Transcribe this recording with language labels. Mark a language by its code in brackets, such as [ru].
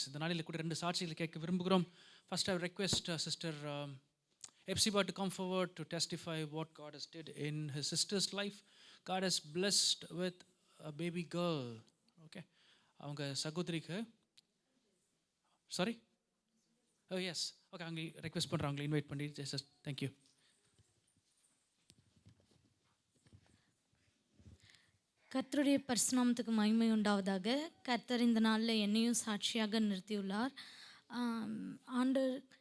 [ta] இந்த நாளில் கூட ரெண்டு சாட்சிகளை கேட்க விரும்புகிறோம். [en] First, I request Sister Epsiba to come forward to testify what God has did in his sister's life. God has blessed with a baby girl. Okay. [ta] அவங்க சகோதரிக்கு சாரி ஓ எஸ் ஓகே அங்கே ரெக்வெஸ்ட் பண்ணுறாங்க இன்வைட் பண்ணி [en] Just thank you. [ta] கர்த்தருடைய பரிசுநாமத்துக்கு மகிமை உண்டாவதாக. கர்த்தர் இந்த நாளில் என்னையும் சாட்சியாக நிறுத்தியுள்ளார். ஆண்டவர்